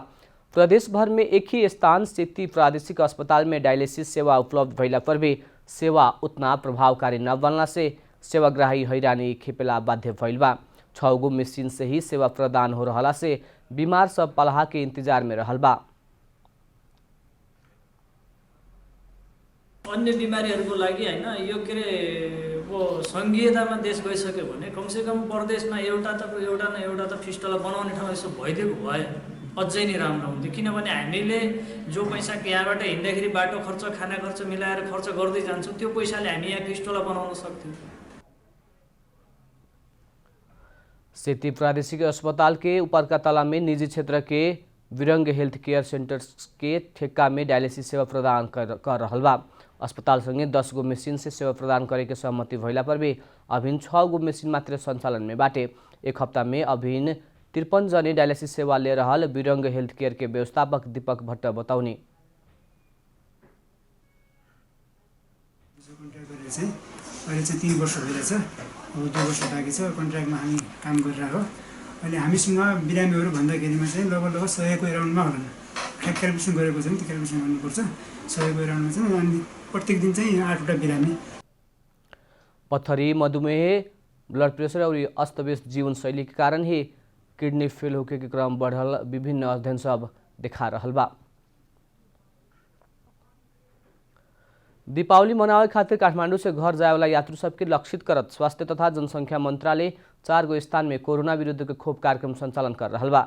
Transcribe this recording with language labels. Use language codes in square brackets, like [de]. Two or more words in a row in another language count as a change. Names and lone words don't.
[bho] प्रदेश भर में एक ही स्थान सेती प्रादेशिक अस्पताल में डायलिसिस सेवा उपलब्ध भइला पर भी सेवा उतना प्रभावकारी न बनला से सेवाग्राही हैरानी खेपेला बाध्य भइल बा। 6 गो मशीन से ही सेवा प्रदान हो रहला से बीमार सब पलाह के इंतजार में रहल बा। [ne] अन्य बिमारीहरूको लागि हैन यो के रे वो संघीयतामा देश गइसक्यो भने कमसेकम प्रदेशमा एउटा त फिस्टुला बनाउने ठाउँ यसो भइदिएको भए अझै नै राम्रो हुन्थ्यो। किनभने हामीले जो पैसा यहाँबाट हिँड्दाखेरि बाटो खर्च खाना खर्च मिलाएर खर्च गर्दै जान्छौँ त्यो पैसाले हामी यहाँ फिस्टुला बनाउन सक्थ्यौँ। [bho] सेती प्रादेशिक अस्पताल के ऊपरका तला में निजी क्षेत्र के विरंग हेल्थ केयर सेंटर्स के ठेका में डायलिसिस सेवा प्रदान कर रहल बा। अस्पताल संगे 10 गो मशीन से सेवा प्रदान करे के सहमति भइला पर भी अभिन 6 गो मशीन मात्र संचालन में बाटे। एक हफ्ता में अभिन 53 जने डायलिसिस सेवा ले रहल विरंग हेल्थ केयर के व्यवस्थापक दीपक भट्ट बताउने। [ne] अहिले चाहिँ 3 वर्ष भइरहेछ। अब 2 वर्ष बाँकी छ। कन्ट्र्याक्टमा हामी काम गरिरहेको। अहिले हामीसँग बिरामीहरू भन्दाखेरिमा चाहिँ लगभग 100 को राउन्डमा होला। क्यालकुलेसन गरेको छ नि, त्यो क्यालकुलेसन गर्नुपर्छ। 100 को राउन्डमा चाहिँ अनि प्रत्येक दिन चाहिँ 8 वटा बिरामी। [bho] पत्थरी, मधुमेह, [en] blood pressure [bho] और अस्तव्यस्त जीवन शैली के कारण ही किडनी फेल होके के क्रम बढ़ल विभिन्न अध्ययन सब देखा रहल बा। दीपावली मनावे खातिर काठमांडू से घर जाए वाला यात्रु सबके लक्षित करत स्वास्थ्य तथा जनसंख्या मंत्रालय 4 गो स्थान में कोरोना विरुद्ध के खोप कार्यक्रम संचालन कर रहल बा।